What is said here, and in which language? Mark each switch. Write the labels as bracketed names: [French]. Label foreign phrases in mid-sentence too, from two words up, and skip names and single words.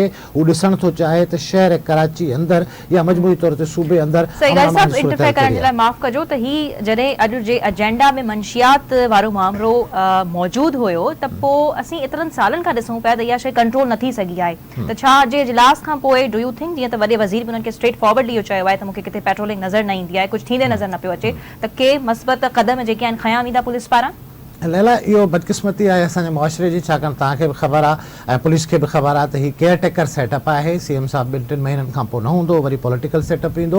[Sindhi] हू ॾिसण थो चाहे त शहर कराची अंदरि या मजमूई तौर ते सूबे अंदरि माफ़ कजो त ही जॾहिं अॼु जे एजेंडा में मंशियात वारो मामलो मौजूदु हुयो त पोइ असीं एतिरनि सालनि खां ॾिसूं पिया त इहा शइ कंट्रोल नथी सघी आहे। त छा जे इजलास खां पोइ [English] do you think, [Sindhi] जीअं त वॾे वज़ीर बि उन्हनि खे [English] straight forward [Sindhi] इहो चयो आहे त मूंखे किथे पेट्रोलिंग नज़र न ईंदी आहे, कुझु थींदे नज़र न पियो अचे, त के मस्बत क़दम जेके आहिनि खयां वेंदा पुलिस पारां? लैला, इहो बदकिस्मती आहे असांजे मुआशिरे जी, छाकाणि तव्हांखे बि ख़बर आहे ऐं पुलिस खे बि ख़बर आहे त हीउ [English] caretaker setup [Sindhi] आहे। सीएम साहब 2-3 महीननि खां पोइ न हूंदो, वरी [English] political setup [Sindhi] ईंदो।